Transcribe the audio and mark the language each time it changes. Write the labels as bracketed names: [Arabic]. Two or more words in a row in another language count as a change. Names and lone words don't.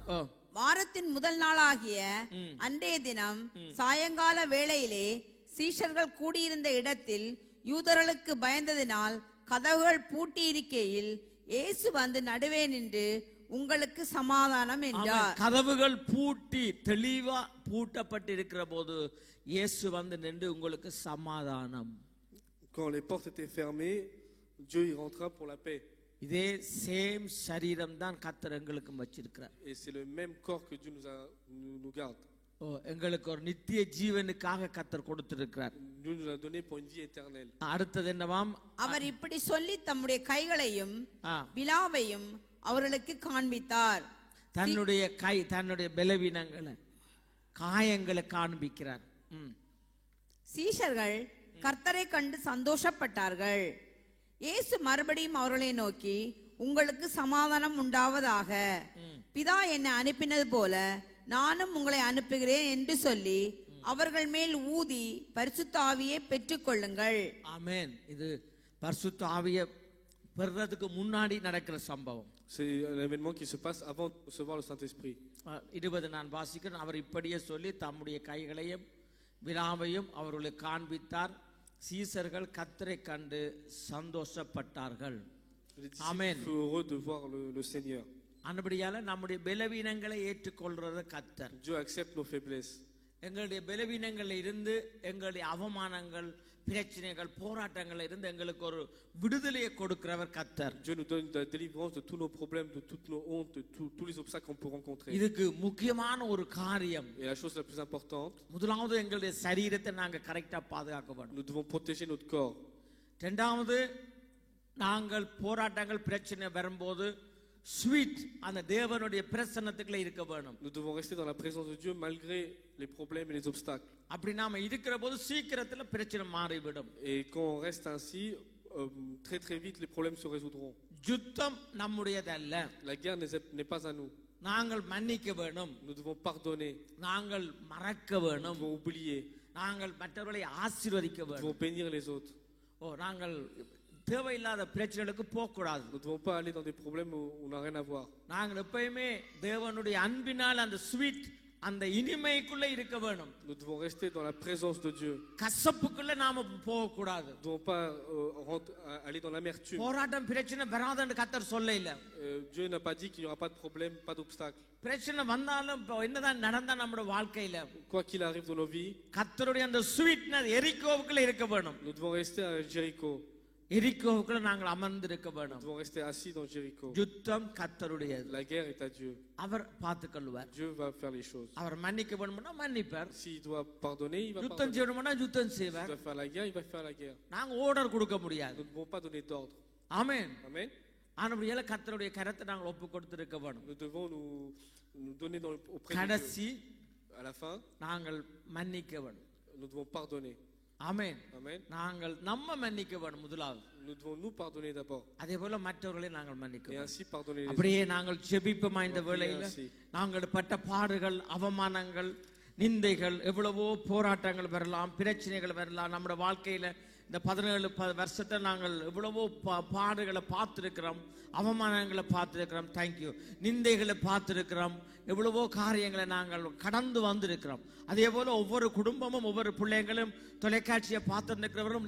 [Tamil] வாரத்தின் முதல் நாளாகிய அன்றைய தினம் சாயங்கால வேளையிலே சீஷர்கள் கூடியிருந்த இடத்தில் யூதர்களுக்கு பயந்ததினால் கதவுகள் பூட்டி இருக்கையில் இயேசு வந்து நடுவே நின்று உங்களுக்கு சமாதானம் என்றார். கதவுகள் பூட்டி தெளிவா பூட்டப்பட்டிருக்கிற போது இயேசு வந்து நின்று உங்களுக்கு சமாதானம். [French] Quand les portes étaient fermées, Dieu y rentra pour la paix. [Tamil] இதே சேம் சரீரம் தான் கர்த்தர் எங்களுக்கு வச்சிருக்கிறார். [French] Et c'est le même corps que Dieu nous garde. [Tamil] எங்களுக்கு ஒரு நித்திய ஜீவனுக்காக கர்த்தர் கொடுத்திருக்கிறார். [French] Dieu nous a donné pour une vie éternelle. [Tamil] அடுத்தது என்னவாம்? அவர் இப்படி சொல்லி தம்முடைய கைகளையும் விலாவையும் அவர்களுக்கு காண்பித்தார். தன்னுடைய பலவீனங்களை காயங்களை காண்பிக்கிறார். சீஷர்கள் கர்த்தரை கண்டு சந்தோஷப்பட்டார்கள். இயேசு மறுபடியும் அவர்களை நோக்கி உங்களுக்கு சமாதானம் உண்டாவதாக, பிதா என்னை அனுப்பினது போல நானும் உங்களை அனுப்புகிறேன் என்று சொல்லி அவர்கள் மேல் ஊதி பரிசுத்த ஆவியை பெற்றுக்கொள்ளுங்கள். ஆமென். இது பரிசுத்த ஆவியை பெறுறதுக்கு முன்னாடி நடக்கிற சம்பவம். [French] C'est un événement qui se passe avant de recevoir le Saint-Esprit. [Tamil] 20 நான் வாசிக்கிறேன். அவர் இப்படியே சொல்லி தம்முடைய கைகளையும் விலாவையும் அவர்களுக்கு காண்பித்தார். சீசர்கள் கர்த்தரை கண்டு சந்தோஷப்பட்டார்கள். ஆமென். [French] Heureux de voir le Seigneur. [Tamil] அன்படியால நம்முடைய பலவீனங்களை ஏற்றுக்கொள்றது கர்த்தர். [French] Dieu accepte nos faiblesses. [Tamil] எங்களுடைய பலவீனங்கள்ல இருந்து, எங்களுடைய அவமானங்கள், பிரச்சனைகள், போராட்டங்கள்ல இருந்து எங்களுக்கு ஒரு விடுதலையை கொடுக்கிறவர் கர்த்தர். [French] Dieu nous donne la délivrance de tous nos problèmes, de toutes nos hontes, de tous les obstacles qu'on peut rencontrer. [Tamil] இதுக்கு முக்கியமான ஒரு காரியம், [French] Et la chose la plus importante, [Tamil] முதலாவது எங்களுடைய சரீரத்தை நாங்க கரெக்டா பாதுகாக்க வேண்டும். [French] nous devons protéger notre corps. [Tamil] இரண்டாவது நாங்கள் போராட்டங்கள் பிரச்சனை வரும்போது ஸ்வீட் அந்த தேவனுடைய பிரசன்னத்துக்குள்ள இருக்க வேணும். [French] Nous devons rester dans la présence de Dieu malgré les problèmes et les obstacles. [Tamil] அப்படி நாம இருக்கிற போது சீக்கிரத்துல பிரச்சனை மாறிவிடும். [French] Et quand on reste ainsi, très très vite les problèmes se résoudront. [Tamil] யுத்தம் நம்முடையதல்ல. [French] La guerre n'est pas à nous. [Tamil] நாங்கள் மன்னிக்க வேணும். [French] Nous devons pardonner. [Tamil] நாங்கள் மறக்க [French] Nous [Tamil] வேணும். [French] devons oublier. [Tamil] நாங்கள் மற்றவர்களை ஆசீர்வதிக்க [French] Nous [Tamil] வேணும். [French] devons bénir les autres. [Tamil] நாங்கள் தேவையில்லாத பிரச்சனைகளுக்கு போக கூடாது. [French] Nous ne devons pas aller dans des problèmes où on n'a rien à voir. [Tamil] நாங்கள் எப்பயுமே தேவனுடைய அன்பினால் அந்த ஸ்வீட் அந்த இனிமைக்குள்ள இருக்க வேணும். [French] Nous devons rester dans la présence de Dieu. [Tamil] கசப்புக்குள்ள நாம போக கூடாது. [French] Nous ne devons pas aller dans l'amertume. [Tamil] போராட்டம் பிரச்சனை வராதுன்னு கர்த்தர் சொல்லல. [French] Dieu n'a pas dit qu'il n'y aura pas de problème, pas d'obstacle. [Tamil] பிரச்சனை வந்தாலும் என்னதான் நடந்தா நம்மளோட வாழ்க்கையில [French] Quoi qu'il arrive dans nos vies, [Tamil] கர்த்தருடைய அந்த ஸ்வீட்னஸ் எரிகோவுக்குள்ள இருக்க வேணும். [French] nous devons rester à Jéricho. [Tamil] எரிகோவுக்குள்ள நாங்கள் அமர்ந்திருக்க [French] Nous [Tamil] வேணும். [French] devons rester assis dans Jéricho. [Tamil] யுத்தம் கர்த்தருடையது. [French] La guerre est à Dieu. [Tamil] அவர் பார்த்துக்கொள்வார். [French] Dieu va faire les choses. [Tamil] அவர் மன்னிக்க வேணும்னா மன்னிப்பார். [French] S'il doit pardonner, il va [Tamil] யுத்தம் [French] pardonner. [Tamil] செய்யணும்னா யுத்தம் [French] S'il [Tamil] செய்வார். [French] doit faire la guerre, il va faire la guerre. [Tamil] நாங்க ஆர்டர் கொடுக்க முடியாது. [French] Nous ne devons pas donner d'ordre. [Tamil] ஆமென். [French] Amen. [Tamil] ஆனபடியால கர்த்தருடைய கரத்தை நாங்கள் ஒப்பு கொடுத்திருக்க வேணும். [French] Nous devons nous donner auprès de Dieu. [Tamil] கடைசி [French] À la fin, [Tamil] நாங்கள் மன்னிக்க வேணும். [French] nous devons pardonner. [Tamil] ஆமென். [French] Amen. [Tamil] நாங்கள் நம்ம மன்னிக்க வேணும் முதலாவது. [French] Nous devons nous pardonner d'abord. [Tamil] அதே போல மற்றவர்களை நாங்கள் மன்னிக்க [French] Et [Tamil] வேணும். [French] ainsi pardonner les autres. [Tamil] அப்படியே நாங்கள் ஜெபிப்போமா இந்த வேளையில நாங்கள் பட்ட பாடுகள் அவமானங்கள் நிந்தைகள் எவ்வளவோ போராட்டங்கள் வரலாம் பிரச்சனைகள் வரலாம் நம்முடைய வாழ்க்கையில இந்த 17 வருஷத்தை நாங்கள் எவ்வளவோ பாடுகளை பார்த்திருக்கிறோம் அவமானங்களை பார்த்திருக்கிறோம் தேங்க்யூ நிந்தைகளை பார்த்திருக்கிறோம் எவ்வளவோ காரியங்களை நாங்கள் கடந்து வந்திருக்கிறோம் அதே போல ஒவ்வொரு குடும்பமும் ஒவ்வொரு பிள்ளைங்களும் தொலைக்காட்சியை பார்த்திருக்கிறவரும்